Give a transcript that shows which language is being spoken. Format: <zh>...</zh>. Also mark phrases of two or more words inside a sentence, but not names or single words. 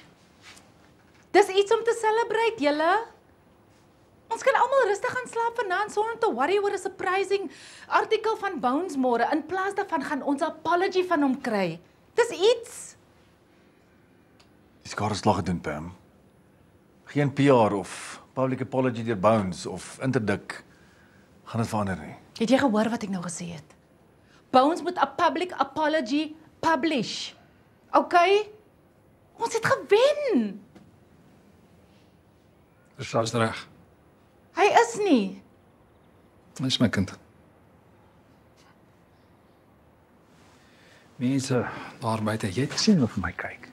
<af>Dis iets om te celebrate, julle. Ons kan almal rustig gaan slaap vanaand sonder om te worry oor 'n surprising artikel van Bounce môre. In plaas daarvan gaan ons 'n apology van hom kry. Dis iets. Die skade is klaar gedoen, Pam. Geen PR of</af> <en>public apology</en> <af>deur Bounce of interdik gaan dit verander nie. Het jy gehoor wat ek nou gesê het? Bounce moet 'n</af> <en>public apology publish.</en> <af>Okay? Ons het gewen. Dis reg. Hy is nie. Dis my kind. Mense daar buite, jy het gesien hoe vir my kyk.</af>